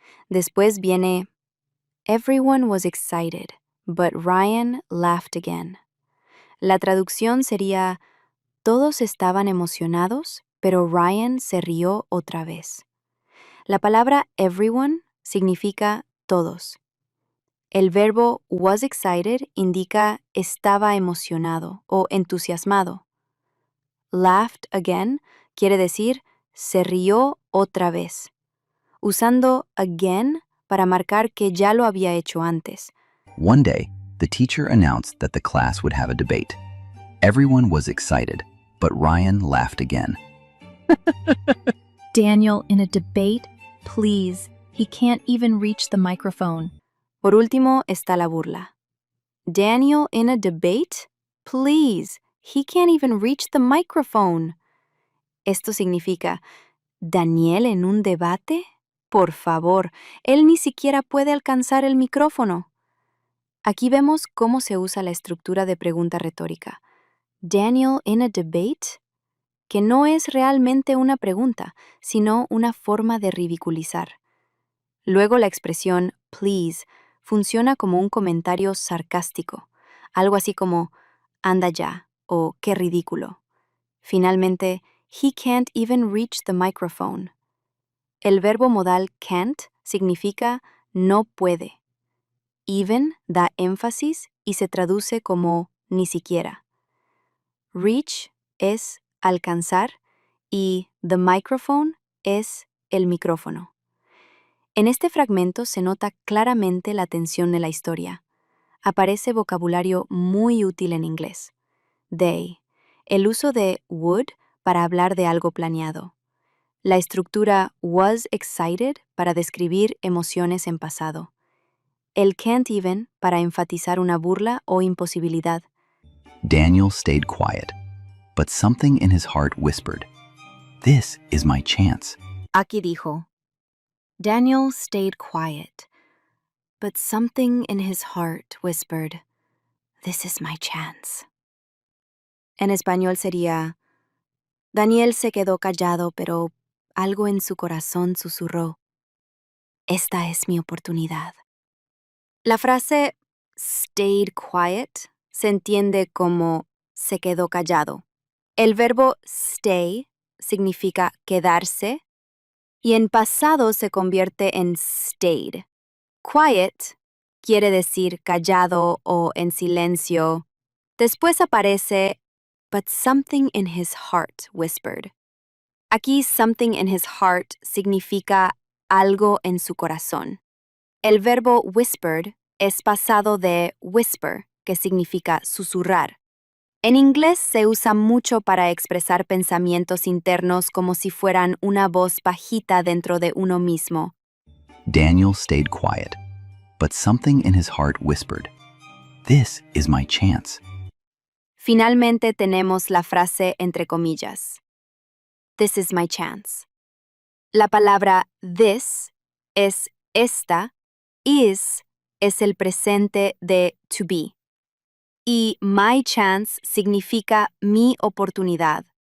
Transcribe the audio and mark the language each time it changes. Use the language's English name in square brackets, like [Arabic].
[Spanish] Después viene [English] Everyone was excited, but Ryan laughed again. [Spanish] La traducción sería todos estaban emocionados, pero Ryan se rió otra vez. La palabra everyone significa todos. El verbo was excited indica estaba emocionado o entusiasmado. Laughed again quiere decir se rió otra vez, usando again para marcar que ya lo había hecho antes. [English] One day, the teacher announced that the class would have a debate. Everyone was excited, but Ryan laughed again. Daniel in a debate? Please, he can't even reach the microphone. [Spanish] Por último está la burla. [English] Daniel in a debate? Please, he can't even reach the microphone. [Spanish] Esto significa, ¿Daniel en un debate? Por favor, él ni siquiera puede alcanzar el micrófono. Aquí vemos cómo se usa la estructura de pregunta retórica. [English] Daniel in a debate, [Spanish] que no es realmente una pregunta, sino una forma de ridiculizar. Luego la expresión please funciona como un comentario sarcástico, algo así como anda ya o qué ridículo. Finalmente, [English] he can't even reach the microphone. [Spanish] El verbo modal can't significa no puede. Even da énfasis y se traduce como ni siquiera. Reach es alcanzar y the microphone es el micrófono. En este fragmento se nota claramente la tensión de la historia. Aparece vocabulario muy útil en inglés. They, el uso de would para hablar de algo planeado. La estructura was excited para describir emociones en pasado. El can't even para enfatizar una burla o imposibilidad. [English] Daniel stayed quiet, but something in his heart whispered, "This is my chance." [Spanish] Aquí dijo, [English] Daniel stayed quiet, but something in his heart whispered, "This is my chance." [Spanish] En español sería, Daniel se quedó callado, pero algo en su corazón susurró, "Esta es mi oportunidad." La frase stayed quiet se entiende como se quedó callado. El verbo stay significa quedarse y en pasado se convierte en stayed. Quiet quiere decir callado o en silencio. Después aparece [English] but something in his heart whispered. [Spanish] Aquí [English] something in his heart [Spanish] significa algo en su corazón. El verbo whispered es pasado de whisper, que significa susurrar. En inglés se usa mucho para expresar pensamientos internos como si fueran una voz bajita dentro de uno mismo. [English] Daniel stayed quiet, but something in his heart whispered, "This is my chance." [Spanish] Finalmente tenemos la frase entre comillas. [English] This is my chance. [Spanish] La palabra this es esta, is es el presente de to be. Y my chance significa mi oportunidad.